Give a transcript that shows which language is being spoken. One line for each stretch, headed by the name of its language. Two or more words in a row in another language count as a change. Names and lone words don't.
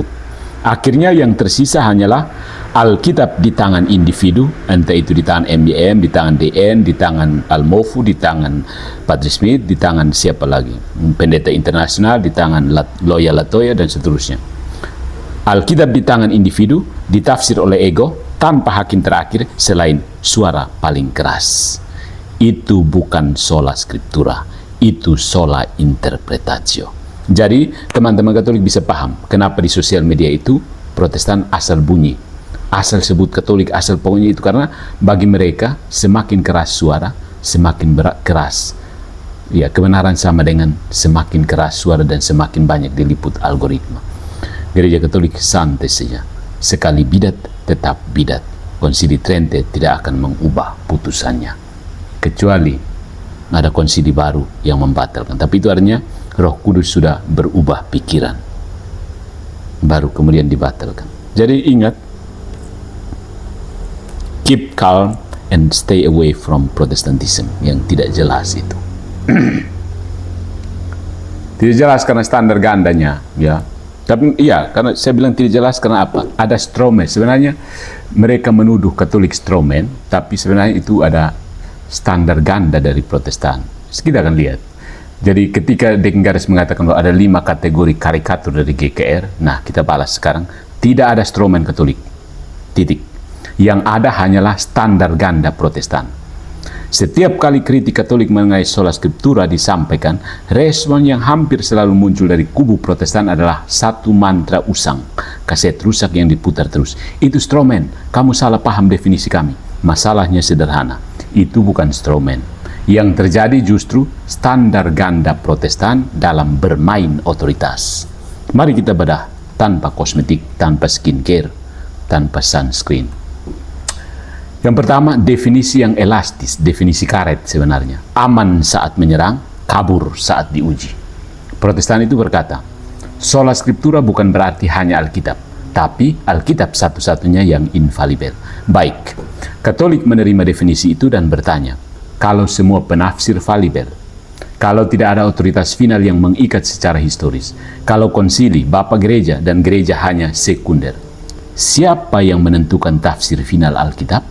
Indonesian: Akhirnya yang tersisa hanyalah Alkitab di tangan individu, entah itu di tangan MBM, di tangan DN, di tangan Almofu, di tangan Padre Smith, di tangan siapa lagi, pendeta internasional, di tangan Loya Latoya, dan seterusnya. Alkitab di tangan individu, ditafsir oleh ego, tanpa hakim terakhir selain suara paling keras. Itu bukan
Latin: sola scriptura,
Indonesian: itu
Latin: sola interpretatio.
Indonesian: Jadi teman-teman Katolik bisa paham kenapa di sosial media itu Protestan asal bunyi, asal sebut Katolik, asal pokoknya itu, karena bagi mereka semakin keras suara, semakin keras. Ya, kebenaran sama dengan semakin keras suara dan semakin banyak diliput algoritma. Gereja Katolik santai saja. Sekali bidat, tetap bidat. Konsili Trente tidak akan mengubah putusannya. Kecuali ada konsili baru yang membatalkan. Tapi itu artinya Roh Kudus sudah berubah pikiran. baru kemudian dibatalkan. Jadi ingat,
English: keep calm and stay away from Protestantism
Indonesian: yang tidak jelas itu. Tidak jelas karena standar gandanya, ya. Tapi iya, karena saya bilang tidak jelas karena apa? Ada strawman. Sebenarnya mereka menuduh Katolik strawman, tapi sebenarnya itu ada standar ganda dari Protestan. Kita akan lihat. Jadi ketika Deking Gadas mengatakan bahwa ada 5 kategori karikatur dari GKR, nah kita balas sekarang, tidak ada strawman Katolik. Titik. Yang ada hanyalah standar ganda Protestan. Setiap kali kritik Katolik mengenai
Latin: sola scriptura
Indonesian: disampaikan, respon yang hampir selalu muncul dari kubu Protestan adalah satu mantra usang, kaset rusak yang diputar terus. Itu strawman, kamu salah paham definisi kami. Masalahnya sederhana, itu bukan strawman. Yang terjadi justru standar ganda Protestan dalam bermain otoritas. Mari kita bedah tanpa kosmetik, tanpa skincare, tanpa sunscreen. Yang pertama, definisi yang elastis, definisi karet sebenarnya. Aman saat menyerang, kabur saat diuji. Protestan itu berkata,
Latin: sola scriptura
Indonesian: bukan berarti hanya Alkitab, tapi Alkitab satu-satunya yang infalibel. Baik, Katolik menerima definisi itu dan bertanya, kalau semua penafsir falibel, kalau tidak ada otoritas final yang mengikat secara historis, kalau konsili, Bapak Gereja, dan gereja hanya sekunder, siapa yang menentukan tafsir final Alkitab?